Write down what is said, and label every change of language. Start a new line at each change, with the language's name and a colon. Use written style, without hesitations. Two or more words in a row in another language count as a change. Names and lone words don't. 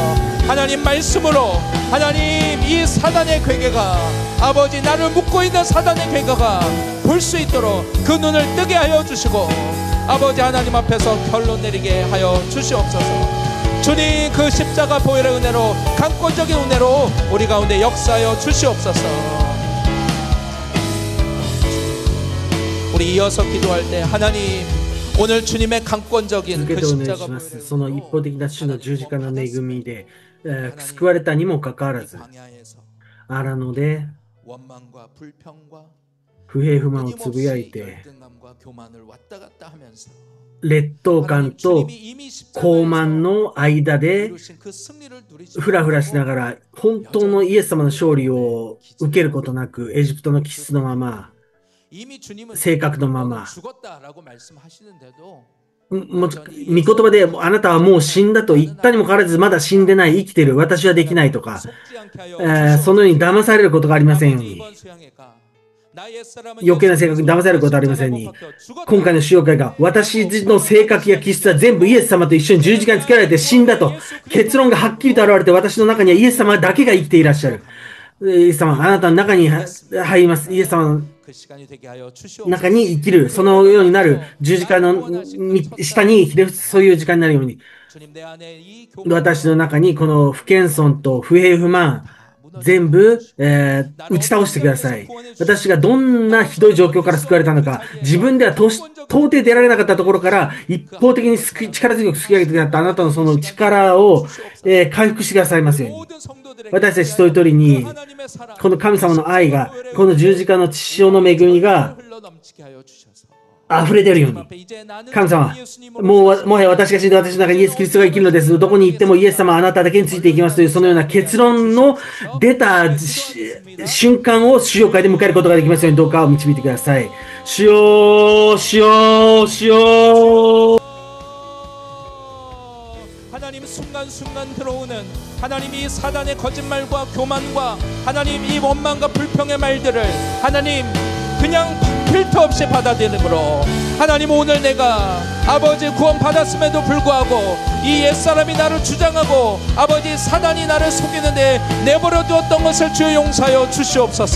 Korean: 하나님 말씀으로 하나님 이 사단의 괴계가 아버지 나를 묶고 있는 사단의 괴계가 볼 수 있도록 그 눈을 뜨게 하여 주시고 아버지 하나님 앞에서 결론 내리게 하여 주시옵소서. 주님 그 십자가 보혈의 은혜로 강권적인 은혜로 우리 가운데 역사하여 주시옵소서. 우리 이어서 기도할 때 하나님 오늘 주님의 강권적인
Japanese: 続け
Korean: 그
Japanese: てお願い
Korean: 십자가
Japanese: します。
Korean: 보혈의
Japanese: その一方的な主の十字架の恵みで、救われたにもかかわらず、
Korean: 광야에서
Japanese: 荒野で
Korean: 원망과 불평과
Japanese: 不平不満をつぶやい
Korean: 끊임없이
Japanese: て、
Korean: 열등감과 교만을 왔다 갔다 하면서
Japanese: 劣等感と高慢の間で
Korean: 이루신 그 승리를 누리지
Japanese: ふらふらしながら、本当のイエス様の勝利を受けることなく、エジプトの気質のまま、
Korean: 이미 주님은
Japanese: 性格のまま、
Korean: 죽었다라고 말씀하시는데도
Japanese: もう御言葉であなたはもう死んだと言ったにもかかわらずまだ死んでない、生きてる、私はできないとか、
Korean: 속지 않게 하여
Japanese: そのように騙されることがありませんよう
Korean: 아버지
Japanese: に、
Korean: 이번 수양회가 나의 옛사람은
Japanese: 余計な性格に騙されることがありませんように、 今回の使用会が私の性格や気質は全部イエス様と一緒に十字架につけられて死んだと、結論がはっきりと現れて私の中にはイエス様だけが生きていらっしゃる。イエス様、あなたの中に入ります。イエス様の
Korean: 그 시간이 되게 하여 주시옵소서.
Japanese: 中に生きる、そのようになる十字架の下にひれ伏す、そういう時間になるように、
Korean: 주님 내 안에 이 교만과
Japanese: 私の中にこの不謙遜と不平不満、全部、打ち倒してください。私がどんなひどい状況から救われたのか、自分では到底出られなかったところから一方的に力強く救い上げてくださったあなたのその力を、回復してくださいますように。
Korean: 모든 성도들에게
Japanese: 私たち一人一人に
Korean: 하나님의 사랑
Japanese: この神様の愛が、この十字架の血潮の恵みが
Korean: 흘러넘치게 하여 주셔서
Japanese: 溢れ出るように。
Korean: 앞에 이제 나는
Japanese: 神様、
Korean: 예수님으로
Japanese: もはや私が死んで私の中にイエス・キリストが生きるのです。どこに行ってもイエス様あなただけについていきますという、そのような結論の出た瞬間を主要会で迎えることができますように、どうか導いてください。主よ、主よ、主よ。
Korean: 하나님 순간순간 들어오는 하나님 이 사단의 거짓말과 교만과 하나님 이 원망과 불평의 말들을 하나님 그냥 필터 없이 받아들임으로 하나님 오늘 내가 아버지 구원 받았음에도 불구하고 이 옛사람이 나를 주장하고 아버지 사단이 나를 속이는데 내버려 두었던 것을 주여 용서하여 주시옵소서.